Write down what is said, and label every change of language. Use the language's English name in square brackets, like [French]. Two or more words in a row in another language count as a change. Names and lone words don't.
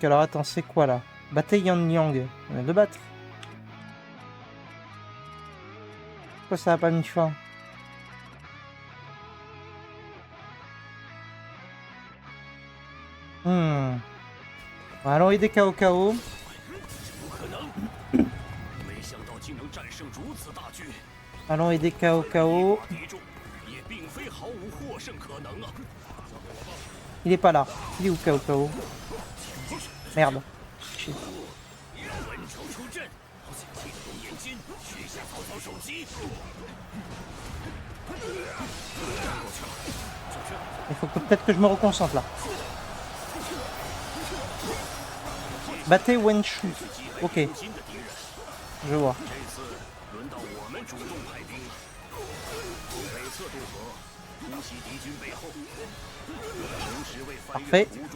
[French] Alors attends, c'est quoi là? Bataille Yan Yang. On vient de battre. Pourquoi ça a pas mis fin? Allons aider Cao. [Chinese] 不可能！没想到竟能战胜如此大军， [French] Allons aider Cao. [Chinese] 敌众也并非毫无获胜可能啊！ [French] Il est pas là. Il est où Cao? Merde. Chier. [Chinese] 文丑出阵， [French] Il faut que peut-être que je me reconcentre là. Battez Wenshu. Ok. Je vois. Parfait.